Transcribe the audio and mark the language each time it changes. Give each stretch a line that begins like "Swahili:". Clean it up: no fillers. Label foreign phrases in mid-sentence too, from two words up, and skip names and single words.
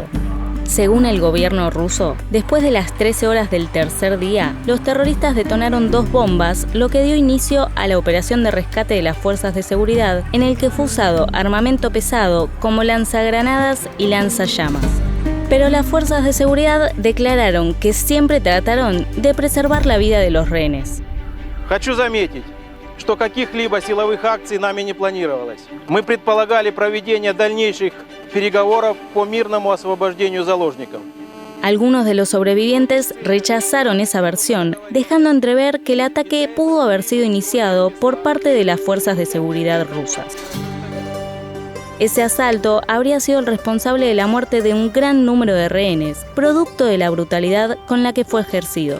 Spanish: Según el gobierno ruso, después de las 13 horas del tercer día, los terroristas detonaron 2 bombas, lo que dio inicio a la operación de rescate de las fuerzas de seguridad, en el que fue usado armamento pesado como lanzagranadas y lanzallamas. Pero las fuerzas de seguridad declararon que siempre trataron de preservar la vida de los rehenes.
Russian: Хочу заметить, что каких-либо силовых акций нами не планировалось. Мы предполагали проведение дальнейших переговоров по мирному освобождению заложников.
Spanish: Algunos de los sobrevivientes rechazaron esa versión, dejando entrever que el ataque pudo haber sido iniciado por parte de las fuerzas de seguridad rusas. Ese asalto habría sido el responsable de la muerte de un gran número de rehenes, producto de la brutalidad con la que fue ejercido.